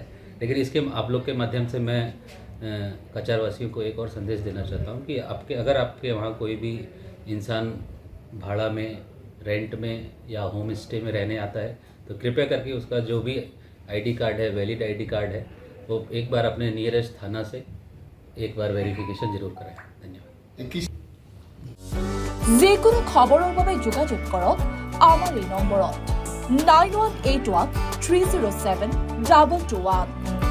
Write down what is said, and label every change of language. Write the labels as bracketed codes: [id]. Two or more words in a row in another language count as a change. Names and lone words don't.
[hi] लेकिन इसके आप लोग के माध्यम से मैं कचार वासियों को एक और संदेश देना चाहता हूँ कि अगर आपके वहाँ कोई भी इंसान भाड़ा में, रेंट में या [en] home stay [hi] में रहने आता है तो कृपया करके उसका जो भी [en] ID card [hi] है, [en] valid ID card [hi] है, वो एक बार अपने नियरेस्ट थाना से एक बार वेरिफिकेशन जरूर कराएं। धन्यवाद। [as] যিকোনো খবৰৰ বাবে যোগাযোগ কৰক আমাৰ এই নম্বৰত 9181 307 221।